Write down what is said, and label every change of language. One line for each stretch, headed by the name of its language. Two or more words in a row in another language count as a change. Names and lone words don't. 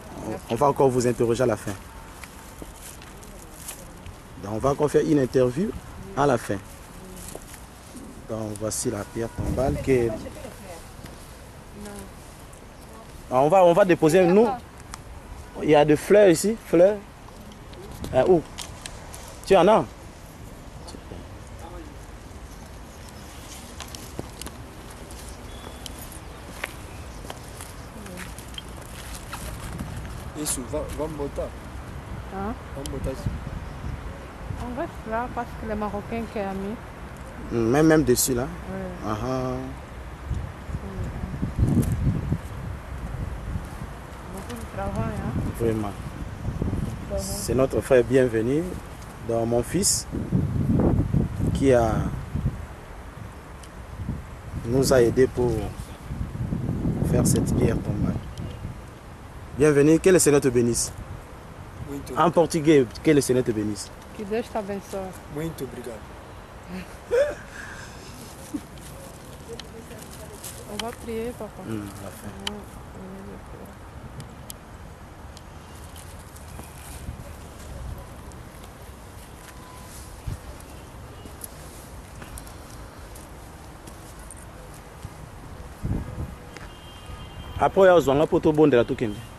French: On va encore vous interroger à la fin. Donc on va encore faire une interview à la fin. Donc voici la pierre tombale qui... On va déposer, nous, Il y a des fleurs ici, fleurs. Où? Tu en as?
Portuguese: Isso, vamos botar.
French: Hein?
Portuguese: Vamos botar isso.
French: On reste là parce que les Marocains qui ont mis. Même dessus là. Ouais. Ah, ah. Beaucoup de travail. Hein? Vraiment. C'est notre frère bienvenu dans mon fils qui nous a aidés pour faire cette pierre tombale. Bienvenue, que le Seigneur te bénisse. Muito, En portugais, que le Seigneur te bénisse.
Portuguese: Que Deus te abençoe. muito obrigado.
French: On va prier, papa. On va faire. Après, il y a un peu de bon de la token.